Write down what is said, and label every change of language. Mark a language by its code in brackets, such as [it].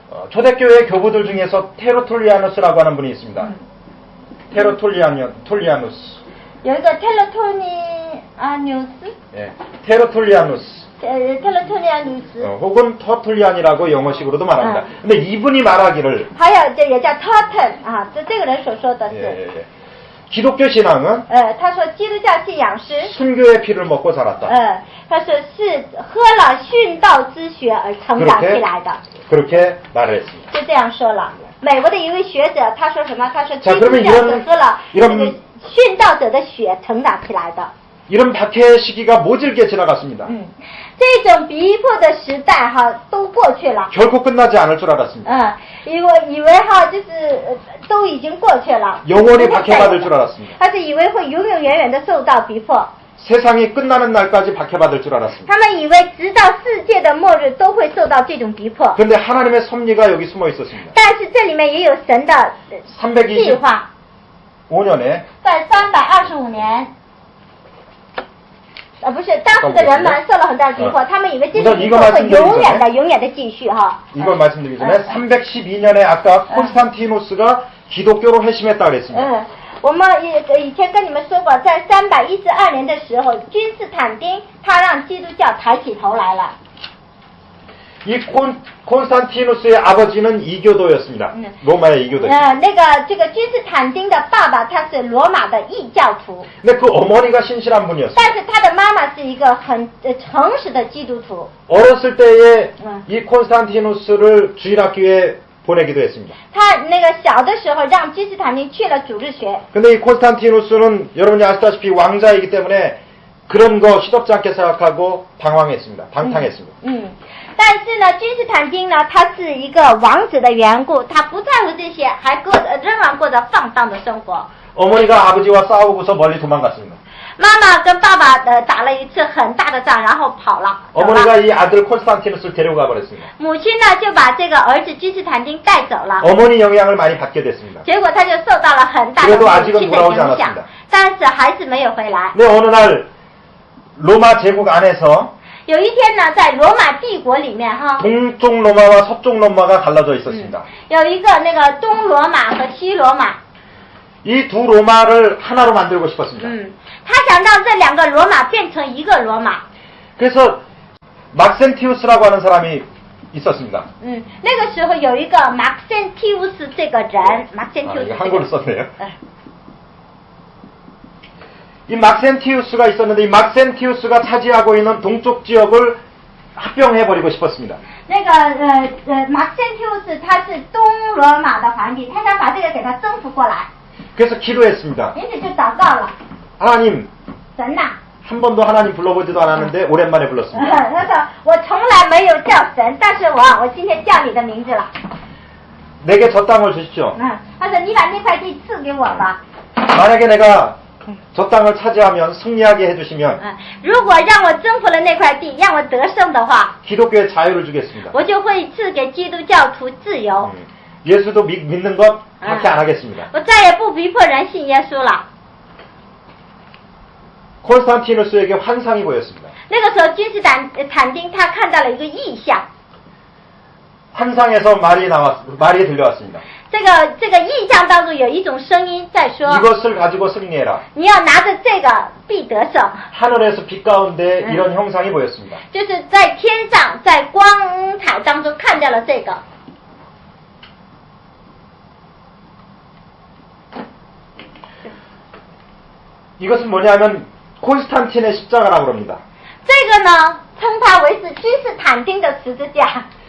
[ko] 초대교회 교부들 중에서 테로톨리아누스라고 하는 분이 있습니다. 테로톨리아누스. [zh] 有一个 테로토니아누스. [ko] 예, 테로톨리아누스. 테로토니아누스. 혹은 터툴리안이라고 영어식으로도 말합니다. 근데 이분이 말하기를 [zh] 还有这也叫 Turton 啊，这个人所说的是。 [ko] 예. 기독교 신앙은 [zh] 他说基督教信仰是 [ko] 순교의 피를 먹고 살았다. [zh] 他说是喝了殉道之血而成长起来的。 [ko] 그렇게 말을 했습니다. [zh] 就这样说了。美国的一位学者他说什么？他说基 [ko] 자, [zh] 督 [ko] 그러면 [zh] 教是喝了这个殉道者的血成长起来的。 [ko] 이런 박해의 시기가 모질게 지나갔습니다. [zh] 这种逼迫的时代哈都过去了。 [ko] 결코 끝나지 않을 줄 알았습니다. [zh] 以为哈就是都已经过去了。 [ko] 영원히 박해받을 줄 알았습니다. [zh] 他是以为会永永远远的受到逼迫。 [ko] 세상이 끝나는 날까지 박해받을 줄 알았습니다. [zh] 他们以为直到世界的末日都会受到这种逼迫。 [ko] 그런데 하나님의 섭리가 여기 숨어 있었습니다. [zh] 但是这里面也有神的计划。 [ko] 5년에 [zh] 在325年。不是，当时的人们受了很大的逼迫，他们以为这个逼迫会永远的继续哈。 [ko] 이걸 말씀드리기 전에 312년에 아까 콘스탄티누스가 기독교로 회심했다 그랬습니다. [zh] 我们以前跟你们说过，在312年的时候，君士坦丁他让基督教抬起头来了。 [ko] 이 콘스탄티누스의 아버지는 이교도였습니다. 로마의 이교도. [zh] 这个君士坦丁的爸爸他是罗马的异教徒。 [ko] 근데 그 어머니가 신실한 분이었어요. [zh] 但是他的妈妈是一个很诚实的基督徒。 [ko] 어렸을 때에 이 콘스탄티누스를 주일학교에 보내기도 했습니다. [zh] 他那个小的时候让君士坦丁去了主日学。 [ko] 근데 이 콘스탄티누스는 여러분이 아시다시피 왕자이기 때문에 그런 거 시덥지 않게 생각하고 방황했습니다. 방탕했습니다. [zh] 但是呢，君士坦丁呢，他是一个王子的缘故，他不在乎这些，还仍然过着放荡的生活。 [ko] 어머니가 아버지와 싸우고서 멀리 도망갔습니다. [zh] 妈妈跟爸爸打了一次很大的仗，然后跑了。 [ko] 어머니가 이 아들 콘스탄티누스를 데려가 버렸습니다. [zh] 母亲呢就把这个儿子君士坦丁带走了。 [ko] 어머니 영향을 많이 받게 됐습니다. [zh] 结果他就受到了很大的 [ko] 그래도 [zh] 母 [ko] 아직은 [zh] 亲的 [ko] 돌아오지 [zh] 影响 [ko] 않았습니다. ， [zh] 但是还是没有回来。 [ko] 근데 어느 날 로마 제국 안에서 [zh] 有一天呢，在罗马帝国里面哈， [ko] 동쪽 로마와 서쪽 로마가 갈라져 있었습니다. [zh] 有一个那个东罗马和西罗马。 [ko] 이 두 로마를 하나로 만들고 싶었습니다. [zh] 他想让这两个罗马变成一个罗马。 [ko] 그래서 막센티우스라고 하는 사람이 있었습니다. [zh] 那个时候有一个马克森提乌斯这个人，马克森提乌斯 [ko] 이거 한글로 썼네요. 이 막센티우스가 있었는데 이 막센티우스가 차지하고 있는 동쪽 지역을 합병해버리고 싶었습니다. [zh] 那个马克森提乌斯他是东罗马的皇帝，他想把这个给他征服过来， [ko] 그래서 기도했습니다. [zh] 因此就祷告了， [ko] 하나님, [zh] 神呐， [ko] 한 번도 하나님 불러보지도 않았는데 오랜만에 불렀습니다. [zh] 他说我从来没有叫神，但是我今天叫你的名字了。 [ko] 내게 저 땅을 주십시오. [zh] 他说你把那块地赐给我吧。 [ko] 만약에 내가 저 땅을 차지하면 승리하게 해주시면 [zh] 如果让我征服了那块地，让我得胜的话， [ko] 기독교에 자유를 주겠습니다. [zh] 我就会赐给基督教徒自由。 [ko] 예수도 믿는 것 밖에 안 하겠습니다. [zh] 我再也不逼迫人信耶稣了。 [ko] 콘스탄티누스에게 환상이 보였습니다. [zh] 那个时候，君士坦丁他看到了一个异象。 [ko] 환상에서 말이 들려왔습니다. [zh] 这个意象当中有一种声音在说： [ko] 이것을 가지고 승리해라. [zh] 你要拿着这个必得胜。 [ko] 하늘에서 빛 가운데 이런 형상이 보였습니다. [zh] 就是在天上，在光彩当中看到了这个。 [ko] 이것은 뭐냐면 콘스탄틴의 십자가라고 합니다. [zh] 这个呢，称它为是君士坦丁的十字架。